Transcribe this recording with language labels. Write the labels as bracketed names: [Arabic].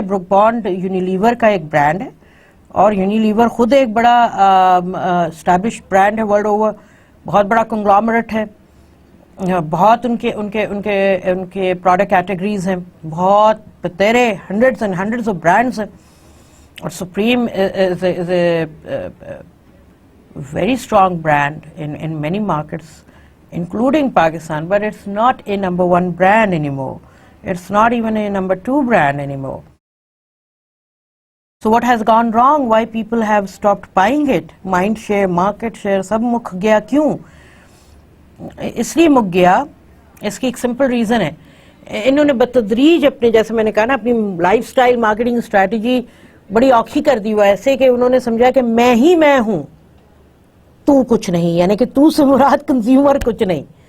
[Urdu] Brook bond Unilever کا ایک brand ہے اور یونیلیور خود ایک بڑا اسٹیبلش برانڈ ہے ورلڈ اوور, بہت بڑا کنگلومریٹ ہے, بہت ان کے پروڈکٹ کیٹیگریز ہیں, بہت بتیرے hundreds and hundreds of brands ہیں. [English] اور supreme is a very strong brand in many markets including Pakistan, but it's not a number one brand anymore. It's not even a number two brand anymore. So what has gone wrong? Why people have stopped buying it? Mind share, market share, [Urdu] سب مک گیا. کیوں اس لیے مک گیا؟ اس کی ایک simple reason ہے. انہوں نے بتدریج اپنے, جیسے میں نے کہا نا, اپنی لائف سٹائل مارکیٹنگ اسٹریٹجی بڑی اوکھی کر دی ہوا, ایسے کہ انہوں نے سمجھا کہ میں ہی میں ہوں, تو کچھ نہیں, یعنی کہ تو سے مراد کنزیومر کچھ نہیں.